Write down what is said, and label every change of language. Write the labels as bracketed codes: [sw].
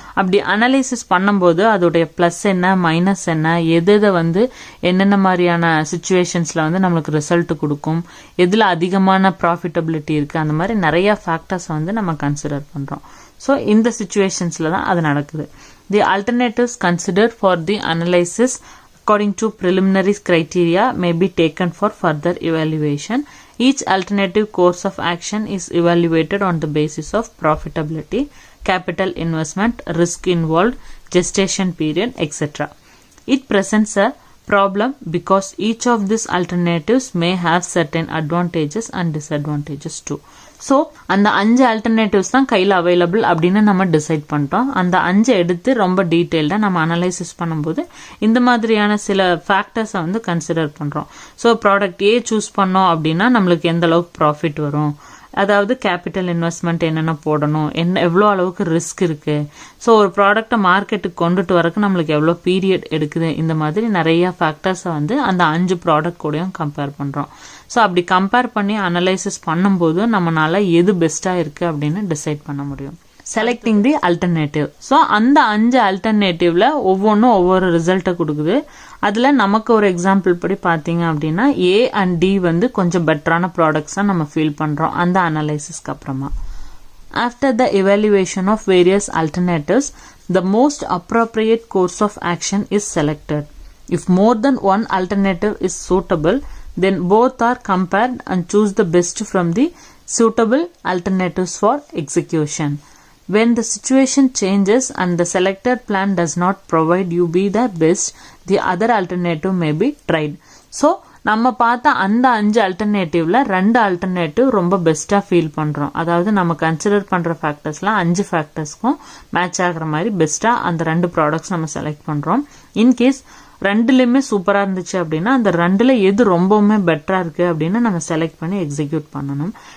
[ta] அப்படி அனலைசிஸ் பண்ணும்போது அதோடைய ப்ளஸ் என்ன, மைனஸ் என்ன, எதை வந்து என்னென்ன மாதிரியான சுச்சுவேஷன்ஸில் வந்து நம்மளுக்கு ரிசல்ட் கொடுக்கும், எதில் அதிகமான ப்ராஃபிட்டபிலிட்டி இருக்குது, அந்த மாதிரி நிறைய ஃபேக்டர்ஸை வந்து நம்ம கன்சிடர் பண்ணுறோம். ஸோ இந்த சுச்சுவேஷன்ஸில் தான் அது நடக்குது. [en] The alternatives consider for the analysis according to preliminary criteria may be taken for further evaluation. Each alternative course of action is evaluated on the basis of profitability, capital investment, risk involved, gestation period, etc. It presents a problem because each of these alternatives may have certain advantages and disadvantages too. [ta] So அந்த 5 alternatives தான் கையில் available அப்படின்னு நம்ம decide பண்ணிட்டோம். அந்த 5 எடுத்து ரொம்ப டீட்டெயில்டாக நம்ம அனலைசிஸ் பண்ணும்போது இந்த மாதிரியான சில ஃபேக்டர்ஸை வந்து கன்சிடர் பண்ணுறோம். ஸோ ப்ராடக்ட் ஏ சூஸ் பண்ணோம் அப்படின்னா நம்மளுக்கு எந்த அளவுக்கு ப்ராஃபிட் வரும், அதாவது கேபிட்டல் இன்வெஸ்ட்மெண்ட் என்னென்ன போடணும், எவ்வளோ அளவுக்கு ரிஸ்க் இருக்கு, ஸோ ஒரு ப்ராடக்டை மார்க்கெட்டுக்கு கொண்டுட்டு வரக்கு நம்மளுக்கு எவ்வளோ பீரியட் எடுக்குது, இந்த மாதிரி நிறைய ஃபேக்டர்ஸை வந்து அந்த 5 ப்ராடக்ட் கூடயும் கம்பேர் பண்ணுறோம். ஸோ அப்படி கம்பேர் பண்ணி அனலைசிஸ் பண்ணும்போது நம்மளால எது பெஸ்ட்டாக இருக்கு அப்படின்னு டிசைட் பண்ண முடியும். [en] Selecting the alternative. [ta] ஸோ அந்த 5 அல்டர்னேட்டிவ்ல ஒவ்வொன்றும் ஒவ்வொரு ரிசல்ட்டை கொடுக்குது. அதுல நமக்கு ஒரு எக்ஸாம்பிள் படி பாத்தீங்க அப்படின்னா A and D வந்து கொஞ்சம் பெட்டரான ப்ராடக்ட்ஸா நம்ம ஃபீல் பண்றோம் அந்த அனலைசிஸ்க்கு அப்புறமா. [en] After the evaluation of various alternatives, the most appropriate course of action is selected. If more than one alternative is suitable, then both are compared and choose the best from the suitable alternatives for execution. When the situation changes and the selected plan does not provide you be the best, the other alternative may be tried. [ta] So நம்ம பார்த்த அந்த 5 அல்டர்னேட்டிவ்ல 2 alternative ரொம்ப பெஸ்டா feel பண்றோம். அதாவது நம்ம consider பண்ற ஃபேக்டர்ஸ்லாம் 5 ஃபேக்டர்ஸ்க்கும் match ஆகுற மாதிரி பெஸ்டா அந்த 2 ப்ராடக்ட்ஸ் நம்ம செலக்ட் பண்றோம். இன்கேஸ் 2லயுமே சூப்பரா இருந்துச்சு அப்படின்னா அந்த 2ல எது ரொம்பவுமே பெட்டரா இருக்கு அப்படின்னு நம்ம செலக்ட் பண்ணி எக்ஸிக்யூட் பண்ணணும்.